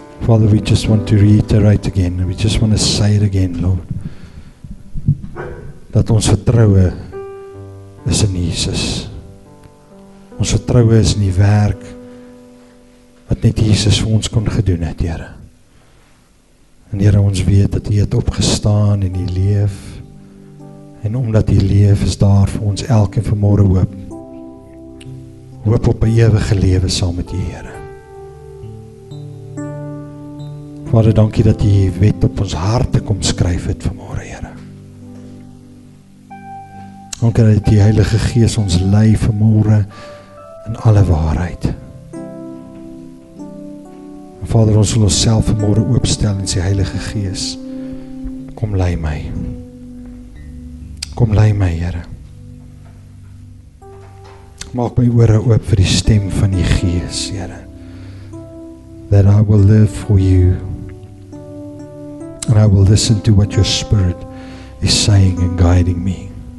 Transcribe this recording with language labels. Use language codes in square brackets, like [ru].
[en] Father, we just want to reiterate again, we just want to say it again, Lord, [af] dat ons vertroue is in Jesus. Ons vertroue is in die werk wat net Jesus vir ons kon gedoen het, Here. En Here, ons weet dat U het opgestaan en U leef, en omdat U leef is daar vir ons elkeen vanmôre hoop. Hoop op 'n ewige lewe saam met U, Here. Vader, dankie dat U wet op ons harte kom skryf het vanmôre, Here. Dankie dat die Heilige Gees ons lei vanmôre in alle waarheid. En Vader, ons wil onsself vanmôre oopstel en sê, Heilige Gees, kom lei my. Kom lei my, Here. Maak my ore oop vir die stem van die Gees, Here. [en] That I will live for You. And I will listen to what Your Spirit is saying and guiding me.